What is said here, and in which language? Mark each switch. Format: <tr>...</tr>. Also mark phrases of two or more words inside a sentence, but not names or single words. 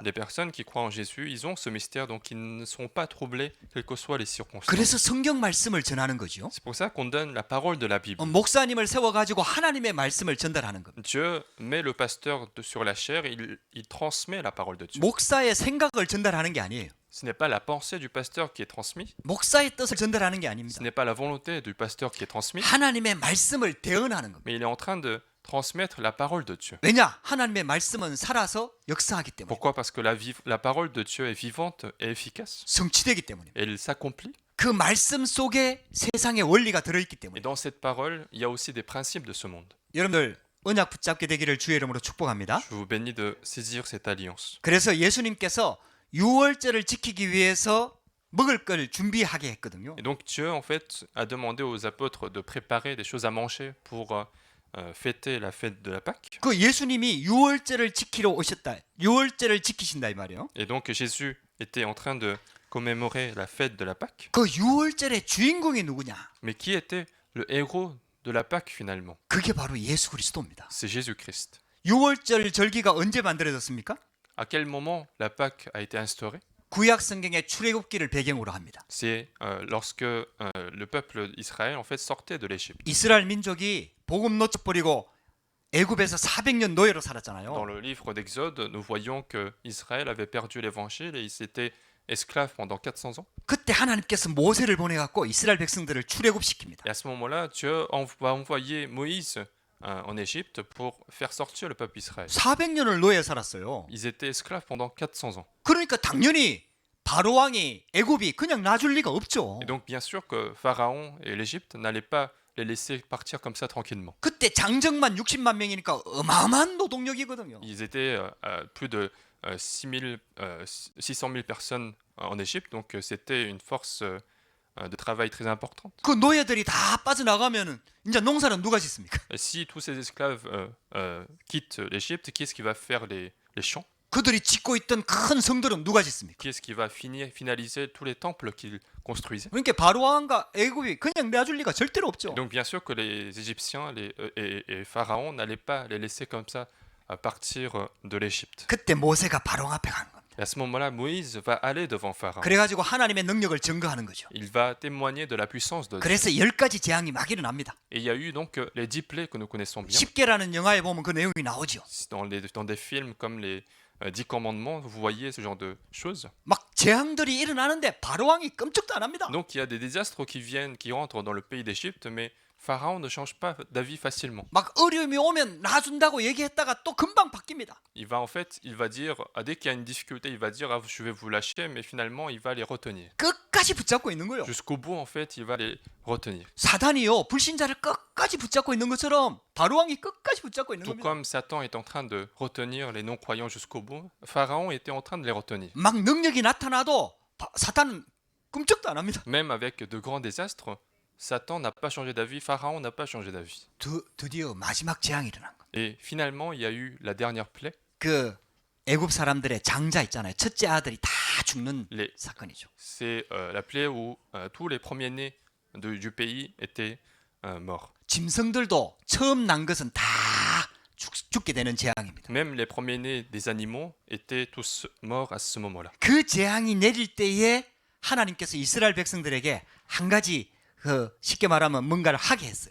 <fr>Les personnes qui croient en Jésus, ils ont ce mystère, donc ils ne sont pas troublés, quelles que soient les circonstances.</fr> <ko>그래서 성경 말씀을 전하는 거죠.</ko> <fr>C'est pour ça qu'on donne la parole de la Bible.</fr> <ko>목사님을 세워가지고 하나님의 말씀을 전달하는 겁니다.</ko> <fr>Dieu met le pasteur sur la chair, il transmet la parole de Dieu.</fr> <ko>목사의 생각을 전달하는 게 아니에요.</ko> <fr>Ce n'est pas la pensée du pasteur qui est transmise,</fr> <ko>목사의 뜻을 전달하는 게</ko> <fr>ce</fr> <ko>아닙니다.</ko> <fr>n'est pas la volonté du pasteur qui est transmise,</fr> <ko>하나님의 말씀을 대언하는 겁니다.</ko> <fr>mais il est en train de transmettre la parole de Dieu.</fr> <ko>왜냐? 하나님의 말씀은 살아서 역사하기 때문에</ko> <fr>Pourquoi? Parce que la parole de Dieu est vivante et efficace.</fr> <ko>성취되기 때문에</ko> <fr>Et elle s'accomplit.</fr> <ko>그 말씀 속에 세상의 원리가 들어있기</ko> <fr>Et</fr> <ko>때문에</ko> <fr>dans cette parole, il y a aussi des principes de ce monde.</fr> <ko>여러분들 언약 붙잡게 되기를 주의 이름으로 축복합니다.</ko> <fr>Je vous bénis de saisir cette alliance.</fr> <ko>그래서 예수님께서 유월절을 지키기 위해서 먹을 걸 준비하게 했거든요.</ko> <fr>Et donc Dieu, en fait, a demandé aux apôtres de préparer des choses à manger pour fêter la fête de la Pâque.</fr> <ko>그 예수님이 유월절을 지키러 오셨다. 유월절을 지키신다 이 말이에요.</ko> <fr>Et donc Jésus était en train de commémorer la fête de la Pâque.</fr> <ko>그 유월절의 주인공이 누구냐?</ko> <fr>Mais qui était le héros de la Pâque finalement?</fr> <ko>그게 바로 예수 그리스도입니다.</ko> <fr>C'est Jésus-Christ.</fr> <ko>유월절 절기가 언제 만들어졌습니까?</ko> <fr>À quel moment la Pâque a été instaurée?</fr> <ko>구약 성경의 출애굽기를 배경으로 합니다.</ko> <fr>C'est lorsque le peuple d'Israël en fait sortait de l'Égypte.</fr> <ko>이스라엘 민족이 복음 놓쳐버리고 애굽에서 400년 노예로</ko> <fr>Dans</fr> <ko>살았잖아요.</ko> <fr>le livre d'Exode, nous voyons que Israël avait perdu l'évangile et ils étaient esclaves pendant 400 ans.</fr> <ko>그때 하나님께서 모세를 보내갖고 이스라엘 백성들을 출애굽시킵니다.</ko> <fr>Et à ce moment-là, Dieu va envoyer Moïse en Égypte pour faire sortir le peuple Israël.</fr> <ko>400년을 노예 살았어요.</ko> <fr>Ils étaient esclaves pendant 400 ans.</fr> <ko>그러니까 당연히 바로 왕이 애굽이 그냥 놔줄 리가 없죠.</ko> <fr>Et donc bien sûr que Pharaon et l'Égypte n'allaient pas les laisser partir comme ça tranquillement.</fr> <ko>그때 장정만 60만 명이니까 어마어마한 노동력이거든요.</ko> <fr>Ils étaient plus de 600 000 personnes en Égypte, donc c'était une force de travail très importante.</fr> <ko>그 노예들이 다 빠져나가면은 이제 농사는 누가 짓습니까?</ko> <fr>Et si tous ces esclaves quittent l'Égypte, qui est-ce qui va faire les champs?</fr> <ko>그들이 짓고 있던 큰 성들은 누가 짓습니까?</ko> <fr>Qui est-ce qui va finaliser tous les temples qu'ils construisaient?</fr> <ko>그러니까 바로 왕과 애굽이 그냥 놔줄 리가 절대로 없죠.</ko> <fr>Et donc bien sûr que les Égyptiens et Pharaon n'allaient pas les laisser comme ça partir de l'Égypte.</fr> <ko>그때 모세가 바로 왕 앞에 간 겁니다.</ko> <fr>Et à ce moment-là, Moïse va aller devant Pharaon.</fr> <ko>그래가지고 하나님의 능력을 증거하는 거죠.</ko> <fr>Il va témoigner de la puissance de Dieu.</fr> <ko>그래서 10가지 재앙이 막 일어납니다.</ko> <fr>Et il y a eu donc les 10 plaies que nous connaissons bien.</fr> <ko>10개라는 영화에 보면 그 내용이 나오죠.</ko> <fr>Dans des films comme les 10 commandements, vous voyez ce genre de choses.</fr> <ko>막 재앙들이 일어나는데 바로 왕이 끔찍도 안 합니다.</ko> <fr>Donc il y a des désastres qui rentrent dans le pays d'Égypte, mais Pharaon ne change pas d'avis facilement.</fr> <ko>막 어려움이 오면 놔준다고 얘기했다가 또 금방 바뀝니다.</ko> <fr>Il va dire, dès qu'il y a une difficulté, il va dire, ah, je vais vous lâcher, mais finalement, il va les retenir.</fr> <ko>끝까지 붙잡고 있는 거예요.</ko> <fr>Jusqu'au bout, en fait, il va les retenir.</fr> <ko>사단이요 불신자를 끝까지 붙잡고 있는 것처럼 바로 왕이 끝까지 붙잡고 있는</ko> <fr>Tout</fr> <ko>겁니다.</ko> <fr>comme Satan est en train de retenir les non-croyants jusqu'au bout, Pharaon était en train de les retenir.</fr> <ko>막 능력이 나타나도 사탄은 끔찍도 안 합니다.</ko> <fr>Même avec de grands désastres, Satan n'a pas changé d'avis, Pharaon n'a pas changé d'avis.</fr> <ko>드디어 마지막 재앙이 일어난 거예요.</ko> <fr>Et finalement, il y a eu la dernière plaie.</fr> <ko>그 애굽 사람들의 장자 있잖아요. 첫째 아들이 다 죽는</ko> <fr>Les-</fr> <ko>사건이죠.</ko> <fr>C'est la plaie où tous les premiers-nés du pays étaient morts.</fr> <ko>짐승들도 처음 난 것은 다 죽게 되는 재앙입니다.</ko> <fr>Même les premiers-nés des animaux étaient tous morts à ce moment-là.</fr> <ko>그 재앙이 내릴 때에 하나님께서 이스라엘 백성들에게 한 가지 쉽게 말하면 뭔가를 하게 했어요.</ko>